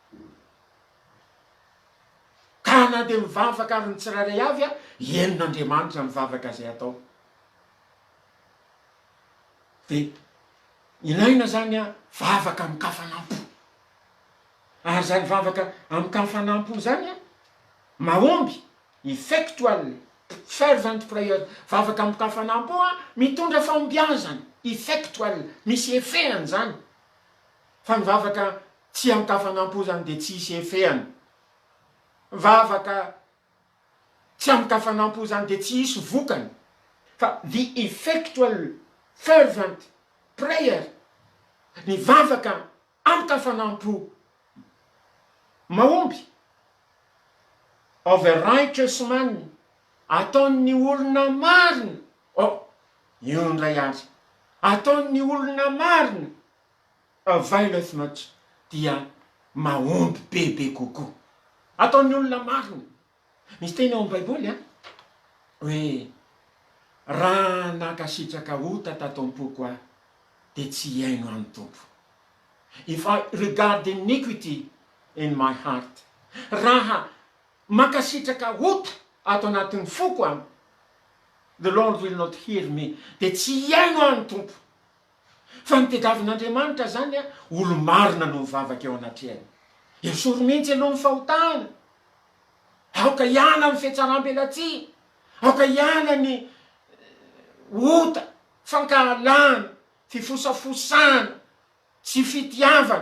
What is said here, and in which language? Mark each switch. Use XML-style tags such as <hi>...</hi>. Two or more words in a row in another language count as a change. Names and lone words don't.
<mg>Ka na de mivavaka ary ny tsiraray avy henon'Andriamanitra mivavaka zay atao. De ilaina zany vavaka amin'ny kafanampo. Ary zany vavaka amin'ny kafanampo zany mahomby</mg> <en>effectual fervent prayer.</en> <mg>Vavaka amin'ny kafanampo mitondra fahombiazana. Effectual misy efehany zany. Fa ny vavaka tsy amin'ny kafanampo zany de tsy misy efehany. Vavaka tsy amin'ny kafanampo zany de tsy misy vokany. Fa</mg> <en>the effectual fervent prayer,</en> <mg>ny vavaka amin'ny kafanampo mahomby</mg> <en>of a righteous man,</en> <mg>ataon'ny olona marina. Io ndray azy. Ataon'ny olona marina</mg> <en>availeth much,</en> <mg>dia mahomby bebe kokoa. Ataon'ny olona marina. Misy teny ao amin'ny Baiboly hoe raha nakasitraka ota tatompoko de tsy iaino any tompo.</mg> <en>If I regard iniquity in my heart,</en> <mg>raha makasitraka ota ato anatin'ny foko</mg> <en>the Lord will not hear me,</en> <mg>de tsy iaino any tompo. Fa ny tediavin'Andriamanitra zany olo marina no mivavaka eo anatrehany. Esory mihitsy aloha ny fahotana. Aoka iana amin'ny fihetsaram-belatsia. Aoka iana ny ota, fankahalana, fifosafosana, tsy fitiavana.</mg>